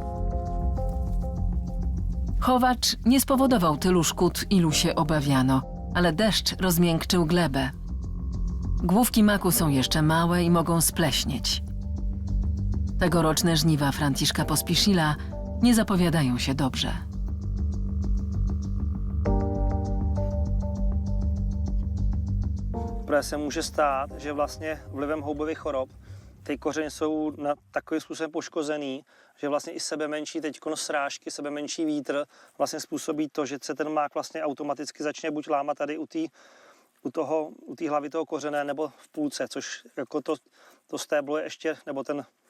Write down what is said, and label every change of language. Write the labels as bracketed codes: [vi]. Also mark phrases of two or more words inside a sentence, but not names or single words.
[pl] Chowacz nie spowodował tylu szkód, ilu się obawiano, ale deszcz rozmiękczył glebę. Główki maku są jeszcze małe i mogą spleśnieć. Tegoroczne żniwa Franciszka Pospiszila nie zapowiadają się dobrze. [cs] Protože se může stát, že vlastně vlivem houbových chorob ty kořeny jsou na takovým způsobem poškozený, že vlastně i sebemenší teďko srážky, sebemenší vítr vlastně způsobí to, že se ten mák vlastně automaticky začne buď lámat tady u té hlavy toho kořene nebo v půlce, což jako to stéblo je ještě, nebo ten